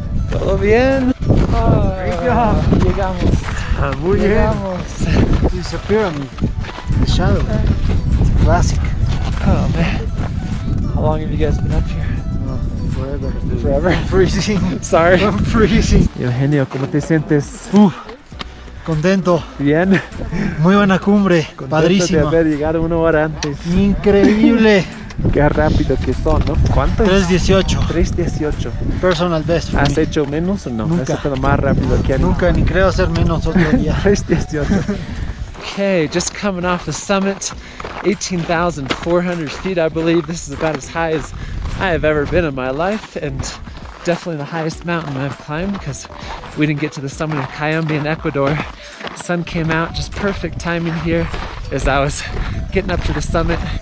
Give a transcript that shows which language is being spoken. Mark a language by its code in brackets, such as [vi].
[es] ¿Todo bien? Llegamos. Muy bien. Llegamos. [en] It's a pyramid. The shadow. It's classic. Oh man. How long have you guys been up here? Forever. Forever? I'm freezing. Sorry. I'm freezing. [es] Eugenio, ¿cómo te sientes? Contento. Bien. Muy buena cumbre. Contento de Padrísima. haber llegado 1 hora antes. Increíble. Qué rápido que son, ¿no? ¿Cuánto? 3:18. 3:18. [en] Personal best for [es] ¿Has [en] me. [es] hecho menos o no? Nunca. ¿Has hecho más rápido que alguien? Nunca, ni creo hacer menos otro día. 3:18. [en] Okay, just coming off the summit, 18,400 feet, I believe. This is about as high as I have ever been in my life, and definitely the highest mountain I've climbed because we didn't get to the summit of Cayambe in Ecuador. The sun came out, just perfect timing here as I was getting up to the summit.